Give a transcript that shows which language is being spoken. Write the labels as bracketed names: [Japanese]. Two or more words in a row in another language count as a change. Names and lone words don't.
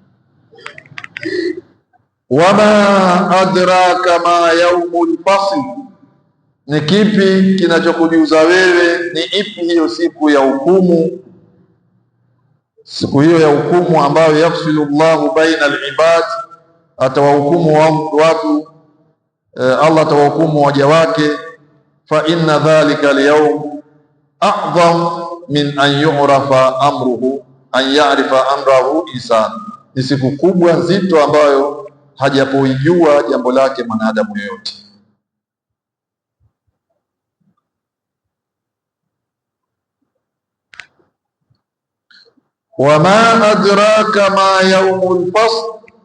[Arabic] وما أدراك ما يوم الفصل, [Swahili] ni kipi kinachokujuza wewe ni ipi hiyo siku ya hukumu? Siku hiyo ya hukumu ambayo [Arabic] يفصل الله بين العباد, [Swahili] atawahukumu watu, Allah atawahukumu waja wake. [Arabic] فإن ذلك اليوم أعظم من أن يعرف أمره، أن يعرف أمره إنسان, [Swahili] ni siku kubwa nzito ambayo hajapoijua jambo lake mwanadamu yoyote. [Arabic] وما أدراك ما يوم الفصل.